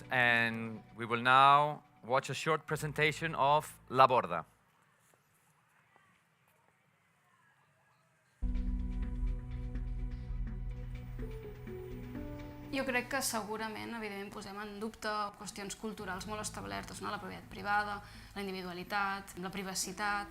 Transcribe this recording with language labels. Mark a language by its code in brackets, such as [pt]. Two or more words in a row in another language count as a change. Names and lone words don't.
[en] And we will now watch a short presentation of La Borda. [ca] Jo crec que segurament, evidentment, posem en dubte qüestions culturals molt establertes, no? La propietat privada, la individualitat, la privacitat.